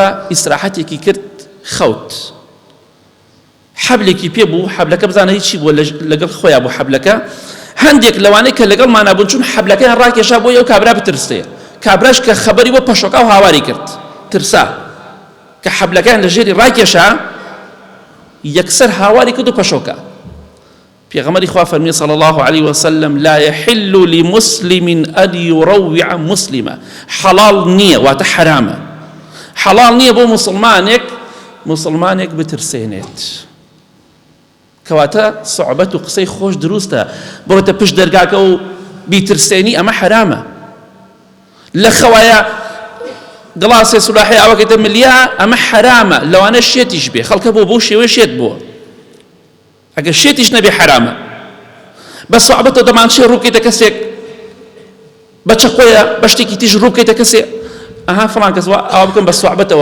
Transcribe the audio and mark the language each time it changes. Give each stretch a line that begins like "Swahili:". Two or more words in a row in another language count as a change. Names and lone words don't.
Central Kurdish: ئیسراحەتێکی کرد خەوت حەبلێکی پێ بوو حەبلەکە بزانە هیچی بووە لەگەڵ خۆیان بوو حەبلەکە هەندێک لەوانەی کە لەگەڵمانە بوون چون حەبلەکەیان ڕاکێشا بۆ ئەو کابرا بترسێ کابراش کە خەبەری بۆ پەشۆکا و هاواری کرد ترسا کە حەبلەکەیان لە ژێری ڕاکێشا یەکسەر هاواری کرد و پەشۆکە. پێغەمبەری خوا فەرمی
Arabic: صلی الله عليه وسلم لا يحل لمسلم أن يروع مسلما
Central Kurdish: حلال نییە واتە حرامە حلال نییە بۆ مسلمانێک بترسێنێت کەواتە سوعبەت و قسەی خۆش دروستە بڕۆتە پشت دەرگاکە و بیترسێنی ئەمە حرامە لە خەوایە گڵاسێ سولاحی ئەوەکەتە ملیا ئەمە حرامە لەوانە شێتیش بێ خەڵکە بۆ شێوەی شێت بووە ئەگەر شێتیش نەبێ حرامە بە سوعبەتەوە دەمانچێ ڕووکەیتە کەسێک بە چەقۆیە بە شتێکی تیژ ڕووکەیتە کەسێک ئەها فڵان کەس ئەوە بکەم بە سوعبەتەوە.